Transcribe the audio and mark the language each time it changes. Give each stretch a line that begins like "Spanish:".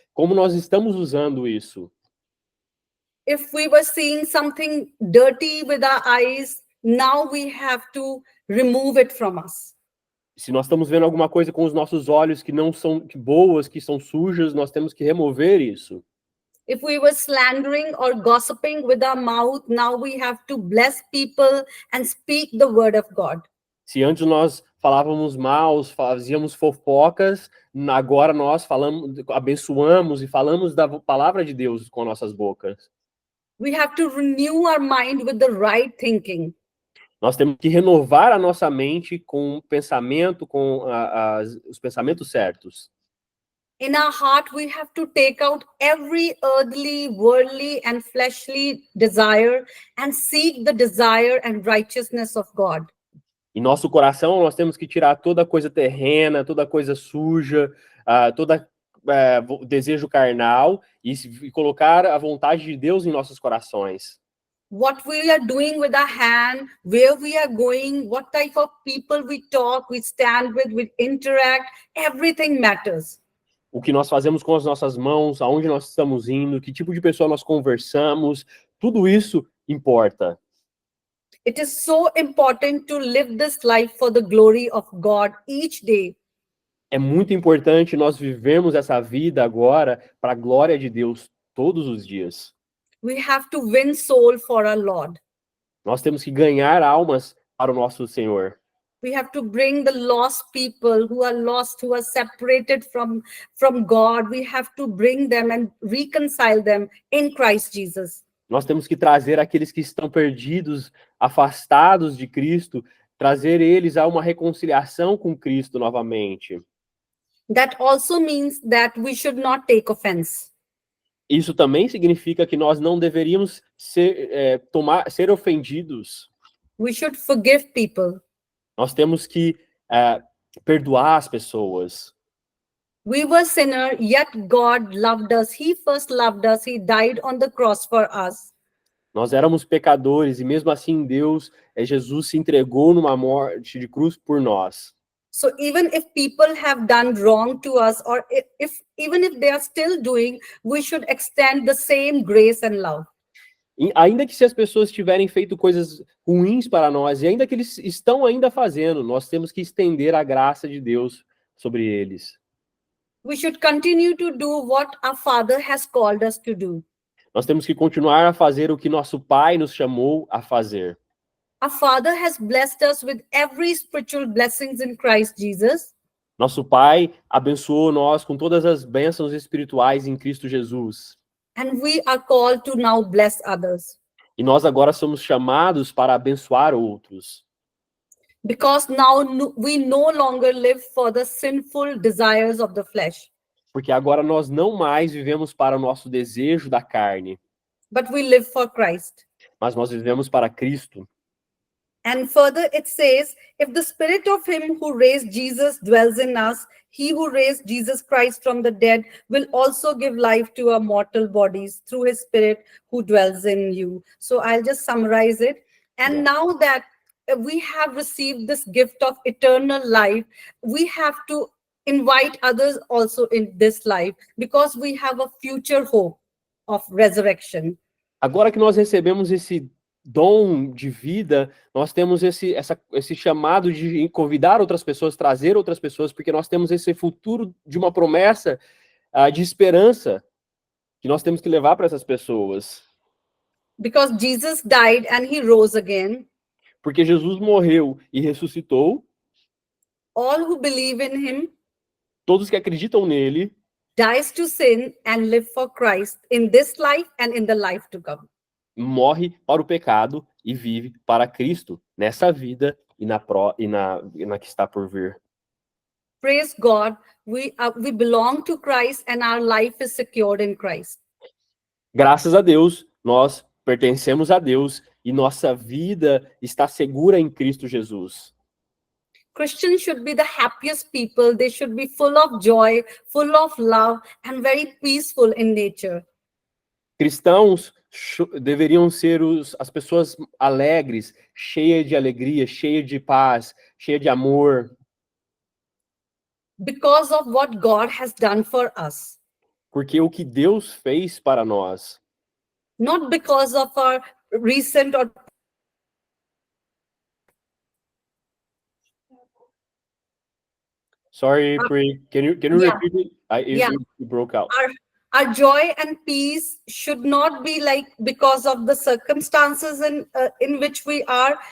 Portuguese: Como nós estamos usando isso?
English: If we were seeing something dirty with our eyes, now we have to remove it from us.
Portuguese: Se nós estamos vendo alguma coisa com os nossos olhos que não são boas, que são sujas, nós temos que remover isso.
English: If we were slandering or gossiping with our mouth, now we have to bless people and speak the word of God.
Portuguese: Se antes nós falávamos mal, fazíamos fofocas, agora nós abençoamos e falamos da palavra de Deus com nossas bocas.
English: We have to renew our mind with the right thinking.
Portuguese: Nós temos que renovar a nossa mente com o pensamento, com os pensamentos certos.
English: In our heart, we have to take out every earthly, worldly, and fleshly desire and seek the desire and righteousness of God.
Portuguese: Em nosso coração, nós temos que tirar toda coisa terrena, toda coisa suja, todo desejo carnal e colocar a vontade de Deus em nossos corações.
English: What we are doing with our hand, where we are going, what type of people we talk, we stand with, we interact, everything matters.
Portuguese: o que nós fazemos com as nossas mãos, aonde nós estamos indo, que tipo de pessoa nós conversamos, tudo isso importa.
English: It is so important to live this life for the glory of God each day.
Portuguese: É muito importante nós vivermos essa vida agora para a glória de Deus todos os dias.
English: We have to win soul for our Lord.
Portuguese: Nós temos que ganhar almas para o nosso Senhor.
English: We have to bring the lost people who are lost, who are separated from God. We have to bring them and reconcile them in Christ Jesus.
Portuguese: Nós temos que trazer aqueles que estão perdidos, afastados de Cristo, trazer eles a uma reconciliação com Cristo novamente.
English: That also means that we should not take offense.
Portuguese: Isso também significa que nós não deveríamos ser ofendidos.
English: We should forgive people.
Portuguese: Nós temos que perdoar as pessoas.
English: We were sinners, yet God loved us. He first loved us. He died on the cross for us.
Portuguese: Nós éramos pecadores e mesmo assim Jesus se entregou numa morte de cruz por nós.
English: So even if people have done wrong to us, or even if they are still doing, we should extend the same grace and love.
Portuguese: Ainda que se as pessoas tiverem feito coisas ruins para nós, e ainda que eles estão ainda fazendo, nós temos que estender a graça de Deus sobre eles.
English: We should continue to do what our Father has called us to do.
Portuguese: Nós temos que continuar a fazer o que nosso Pai nos chamou a fazer.
English: Our Father has blessed us with every spiritual blessings in Christ Jesus.
Portuguese: Nosso Pai abençoou nós com todas as bênçãos espirituais em Cristo Jesus.
English: And we are called to now bless others.
Portuguese: E nós agora somos chamados para abençoar outros.
English: Because now we no longer live for the sinful desires of the flesh.
Portuguese: Porque agora nós não mais vivemos para o nosso desejo da carne.
English: But we live for Christ.
Portuguese: Mas nós vivemos para Cristo.
English: And further it says, if the spirit of him who raised Jesus dwells in us, he who raised Jesus Christ from the dead will also give life to our mortal bodies through his spirit who dwells in you. So I'll just summarize it. And now that we have received this gift of eternal life, we have to invite others also in this life because we have a future hope of resurrection.
Portuguese: Agora que nós recebemos esse dom de vida, nós temos esse chamado de convidar outras pessoas, trazer outras pessoas, porque nós temos esse futuro de uma promessa de esperança que nós temos que levar para essas pessoas.
English: Because Jesus died and he rose again.
Portuguese: Porque Jesus morreu e ressuscitou.
English: All who believe in him,
Portuguese: todos que acreditam nele,
English: dies to sin and live for Christ in this life and in the life to come.
Portuguese: Morre para o pecado e vive para Cristo nessa vida e na que está por vir.
English: Praise God, we belong to Christ and our life is secured in Christ.
Portuguese: Graças a Deus, nós pertencemos a Deus e nossa vida está segura em Cristo Jesus.
English: Christians should be the happiest people. They should be full of joy, full of love, and very peaceful in nature.
Portuguese: Cristãos deveriam ser as pessoas alegres, cheias de alegria, cheias de paz, cheias de amor.
English: Because of what God has done for us.
Portuguese: Porque o que Deus fez para nós.
English: Not because of our recent or Sorry, Pri, can you repeat it? It broke out. Our joy and peace should not be like because of the circumstances in which we are.